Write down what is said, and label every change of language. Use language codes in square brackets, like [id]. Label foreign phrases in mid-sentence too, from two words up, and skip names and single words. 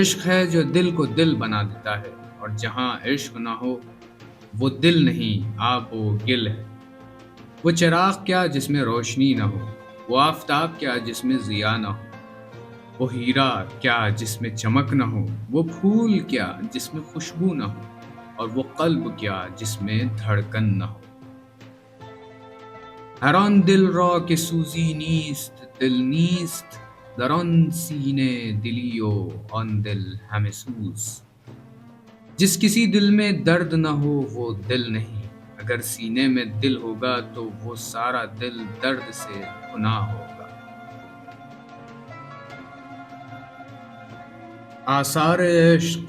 [ur] عشق ہے جو دل کو دل بنا دیتا ہے، اور جہاں عشق نہ ہو وہ دل نہیں، آب و گل ہے۔ وہ چراغ کیا جس میں روشنی نہ ہو، وہ آفتاب کیا جس میں ضیاء نہ ہو، وہ ہیرا کیا جس میں چمک نہ ہو، وہ پھول کیا جس میں خوشبو نہ ہو، اور وہ قلب کیا جس میں دھڑکن نہ ہو۔ [fa] هر آن دل را که سوزی نیست دل نیست، در آن سینه دلی و آن دل همه سوز۔ [ur] جس کسی دل میں درد نہ ہو وہ دل نہیں، اگر سینے میں دل ہوگا تو وہ سارا دل درد سے گناہ ہوگا۔ آثار عشق۔